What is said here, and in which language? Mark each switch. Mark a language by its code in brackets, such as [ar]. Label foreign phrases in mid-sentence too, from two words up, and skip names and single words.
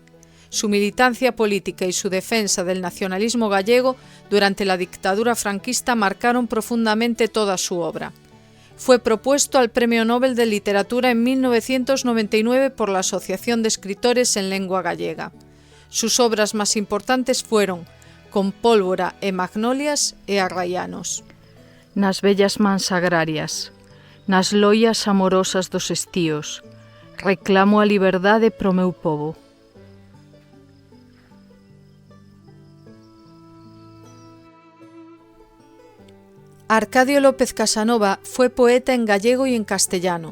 [es] Su militancia política y su defensa del nacionalismo gallego durante la dictadura franquista marcaron profundamente toda su obra. Fue propuesto al Premio Nobel de Literatura en 1999 por la Asociación de Escritores en Lengua Gallega. Sus obras más importantes fueron Con pólvora e magnolias e arraianos. [gl] Nas bellas mans agrarias, nas loias amorosas dos estíos, reclamo a liberdade pro meu pobo. [es] Arcadio López Casanova fue poeta en gallego y en castellano.